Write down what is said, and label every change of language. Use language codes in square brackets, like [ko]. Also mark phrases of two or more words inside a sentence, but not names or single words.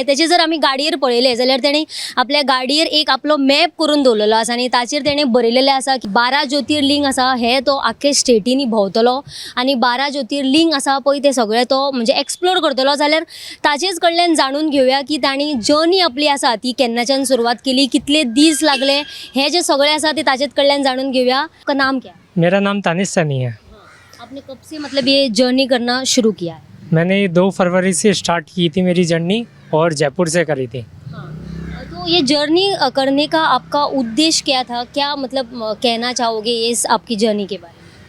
[kok] तेचे जर आमी गाडयेर पळयले जाल्यार तेणी आपल्या गाडयेर एक आपलो मॅप करून दवरलेलो आसा आनी ताचेर तेणे बरयलेलें आसा की 12 ज्योतिर्लिंग आसा हे तो आख्खे स्टेटीनी भोंवतलो आनी 12 ज्योतिर्लिंग आसा पळय ते सगळे तो म्हणजे एक्सप्लोर करतलो। जाल्यार ताचेच कडल्यान जाणून घेवया की ताणी जर्नी आपली आसा ती केन्नाच्यान सुरवात केली, कितले दीस लागले, हे जे सगळे आसा ते ताचेच कडल्यान जाणून घेवया। [hi] आपका नाम क्या है? मेरा नाम तानिश सनी है। आपने कब से मतलब ये जर्नी करना शुरू किया है? मैंने 2 फरवरी से स्टार्ट की थी मेरी जर्नी और जयपुर से करी थी। तो ये जर्नी करने का आपका उद्देश्य क्या था, क्या मतलब कहना चाहोगे इस आपकी जर्नी के बारे में?